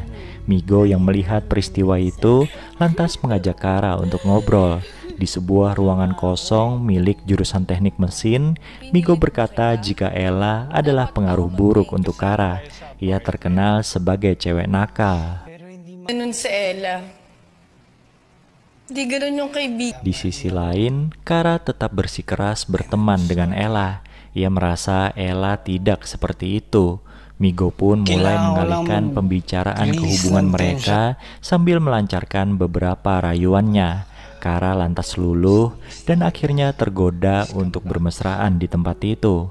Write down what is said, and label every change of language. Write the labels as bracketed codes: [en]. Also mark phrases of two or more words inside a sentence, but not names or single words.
[id] Migo yang melihat peristiwa itu lantas mengajak Kara untuk ngobrol. Di sebuah ruangan kosong milik jurusan teknik mesin, Migo berkata jika Ella adalah pengaruh buruk untuk Kara. Ia terkenal sebagai cewek nakal. [tl] Ganun si Ella. Di ganun yung kaibigan. [id] Di sisi lain, Kara tetap bersikeras berteman dengan Ella. Ia merasa Ella tidak seperti itu. Migo pun mulai mengalihkan pembicaraan ke hubungan mereka sambil melancarkan beberapa rayuannya. Kara lantas luluh dan akhirnya tergoda untuk bermesraan di tempat itu.